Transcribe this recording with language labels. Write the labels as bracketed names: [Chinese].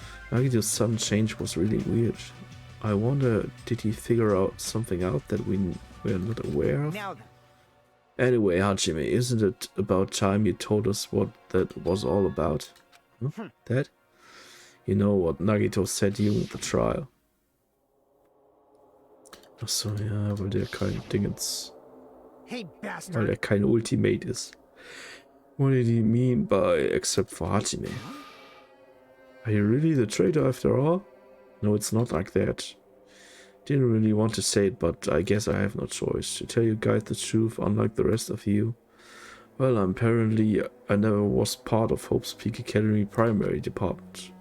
[English] Nagito's sudden change was really weird. I wonder, did he figure something out that we're not aware of? Now then. Anyway, Hajime, isn't it about time you told us what that was all about? That? You know what Nagito said during the trial. [German] Achso, ja, weil der kein Dingens, [English] Hey, [German] weil [English] bastard. [German] er kein Ultimate ist. [English] What did he mean by except for Hajime? Are you really the traitor after all? No, it's not like that. Didn't really want to say it, but I guess I have no choice. To tell you guys the truth, unlike the rest of you. Well, apparently I never was part of Hope's Peak Academy primary department.